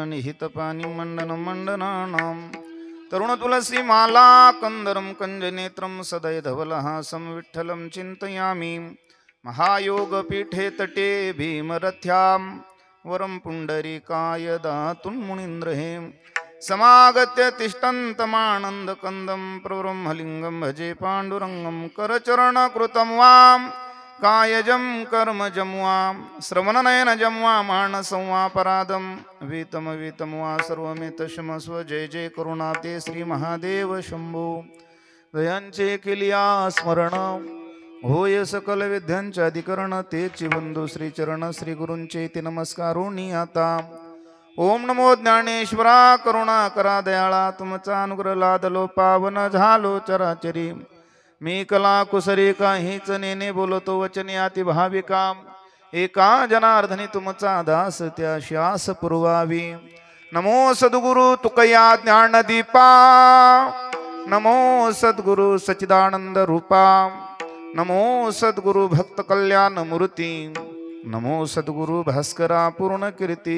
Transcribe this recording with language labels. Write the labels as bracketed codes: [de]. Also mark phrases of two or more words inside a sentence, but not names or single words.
[sa] निहित पानी मंडन मंडनानां तरुण तुलसी माला कंदरं कंजनेत्रं सदय धवलहासं विठ्ठलं चिन्तयामि महायोग पीठे तटे भीमरथ्यां वरं पुंडरीकाय दातुन्मुनीन्द्रहे समागत्य तिष्ठन्तमानन्द कंदं प्रब्रह्मलिंगं भजे पाण्डुरंगं करचरणकृतं वां कायजं कर्मजं वा श्रवणनयनजं वा मानसं परादं वीतं वा सर्वमेतशमस्व जय जय करुणाते श्री महादेव शंभो [mr] दयांचे केलिया स्मरण होय सकल विद्यांचे अधिकरण तेची बंधू श्री चरण श्री गुरूंचे ती नमस्कारुणी आता. ओम नमो ज्ञानेश्वरा करुणा करा दयाळा तुमचा अनुग्रह लादलो पावन झालो चराचरी. मी कला कुसरी काहीच नेने बोलतो वचने अति भाविका. एका जनार्दनी तुमचा दास त्या श्यास पुरवावी. नमो सद्गुरु तुकया ज्ञानदीपा. नमो सद्गुरु सच्चिदानंद रूपा. नमो सद्गुरु भक्त कल्याण मूर्ती. नमो सद्गुरु भास्करा पूर्ण कीर्ती.